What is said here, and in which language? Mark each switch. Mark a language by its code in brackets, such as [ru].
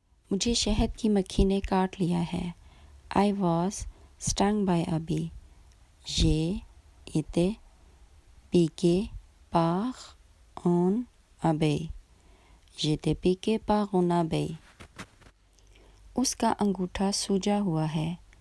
[ur] مجھے شہد کی مکھی نے کاٹ لیا ہے. [en] I was stung by a bee. [fr] J'ai été piqué par une abeille. J'ai été piqué par une abeille. [ur] اس کا انگوٹھا سوجا ہوا ہے.